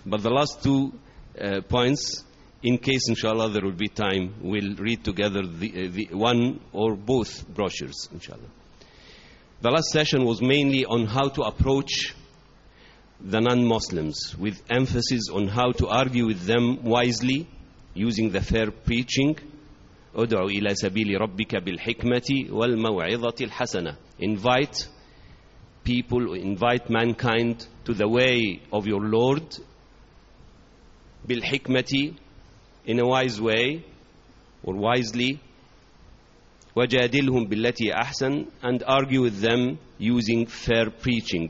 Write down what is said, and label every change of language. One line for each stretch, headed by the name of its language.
English: But the last two points, in case inshallah there will be time, we'll read together the one or both brochures, inshallah. The last session was mainly on how to approach the non-Muslims, with emphasis on how to argue with them wisely, using the fair preaching.
Arabic: أدعو إلى سبيل ربك بالحكمة والموعظة الحسنة.
English: Invite people, invite mankind to the way of your Lord
Arabic: بالحكمة,
English: in a wise way or wisely.
Arabic: وجادلهم بالتي أحسن,
English: and argue with them using fair preaching.